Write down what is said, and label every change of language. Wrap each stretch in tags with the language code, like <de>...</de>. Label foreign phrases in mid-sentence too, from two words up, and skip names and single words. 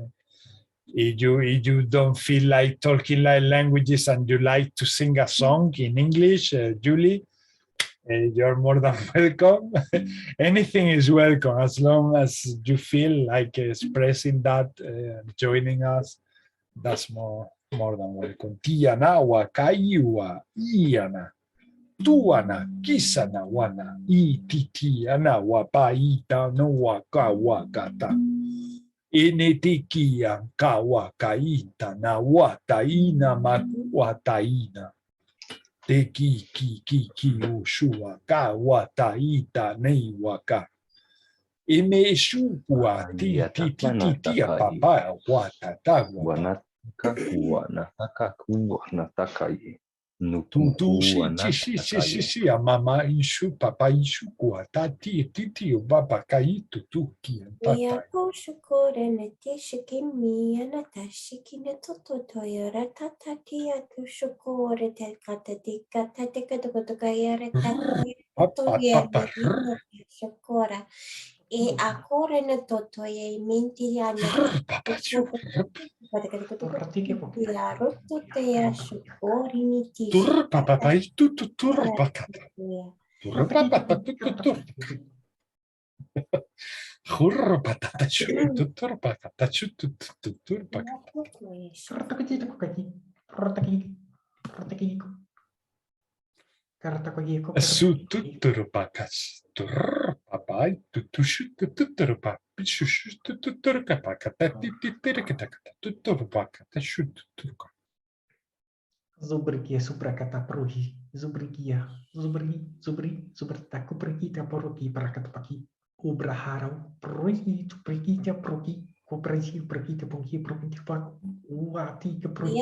<en>If you don't feel like talking light languages and you like to sing a song in English, Julie, you're more than welcome. Anything is welcome as long as you feel like expressing that, joining us. That's more than welcome. Tiana wa kaiwa iana. Tuana kisana wana ititi ana wa paita no wa kawakata. Enetikia kawakaita na wataina makuataina. Teki ki ushua kawataita neiwaka. eme shu gua ti ti ti ti ti papa wa ta ta wa Wanataka wanataka wanataka tu tu nukuku si mama ishu papa ishu gua ta ti ti ti papa kai tu tu ki Mia papa ko shukore ne te shiki mia na ta shiki ne toto toyora tata tia tu shukore te kata te kata yare tata to papa papa yere shukora e akore ne toto ye minti ya ne papa shu ya roto te ya shukori ni ti tur papa pai tu tu tur papa tur papa tu tu tur Hurra patata shu tu tur papa shu tu tu tur papa su tu tur papa tur papa tu tu shu tu tu tur papa shu shu tu tu tur papa kata ti ti ti kata kata tu tur papa kata shu tu tur Zubrigia suprakata pruhi, zubrigia, zubritaku pergi taporuki prakata paki, ubraharau, pergi taporuki, koperasi pergi taporuki, pergi taporuki, uati ke pergi</en>